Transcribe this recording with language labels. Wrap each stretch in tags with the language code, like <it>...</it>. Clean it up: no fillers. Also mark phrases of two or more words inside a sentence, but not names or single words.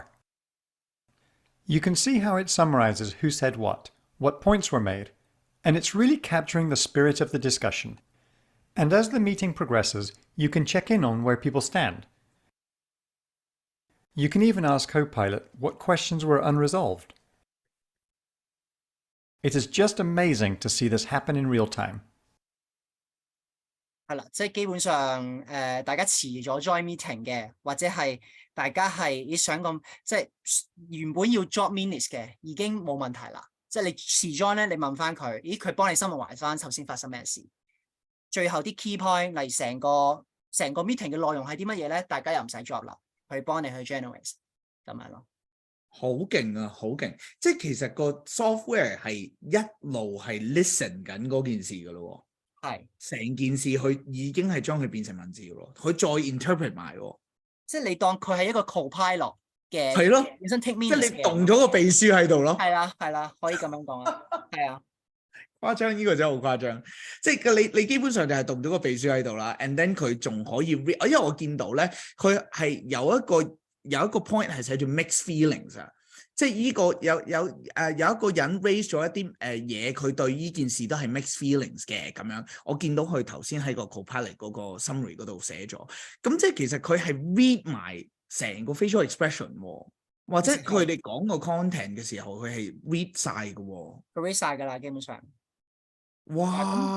<en>You can see how it summarizes who said what points were made, and it's really capturing the spirit of the discussion. And as the meeting progresses, you can check in on where people stand. You can even ask Copilot what questions were unresolved. It is just amazing to see this happen in real time.</en> <yue>係啦，即係基本上大家遲咗</yue> <en>join meeting</en> <yue>嘅，或者係大家係你想咁，即係原本要</yue> <en>drop minutes</en> <yue>嘅，已經冇問題啦。即係你遲 join 咧，你問翻佢，咦，佢幫你深入懷翻頭先發生咩事。最後啲</yue> <en>key point，</en> <yue>例如成個成個 meeting 嘅內容係啲乜嘢咧？大家又唔使作啦，去幫你去 generate 咁樣咯。好勁啊，好勁！即係其實個 software 係一路係 listen 緊嗰件事噶咯，係成件事佢已經係將佢變成文字噶咯，佢再 interpret 埋，即係你當佢係一個 copilot 嘅，係咯，本身 take 即 minutes 係你動咗個秘書喺度咯。係啦係啦，可以咁樣講啊，係啊。誇張，呢個真係好誇張，即係你基本上就係動咗個秘書喺度啦</yue> <en>and then</en> <yue>佢仲可以 read，因為我見到咧，佢係有一個 point 係寫住</yue> <en>mixed feelings</en> <yue>啊，即係呢個有一個人 raise 咗一啲嘢，佢對呢件事都係</yue> <en>mixed feelings</en> <yue>嘅咁樣，我見到佢頭先喺個 Copilot 嗰個 summary 嗰度寫咗，咁即係其實佢係 read 埋成個</yue> <en>facial expression</en> <yue>喎。或者佢哋講個 content 嘅時候，佢係 read 晒嘅喎，佢 read 晒㗎啦，基本上。哇！</yue>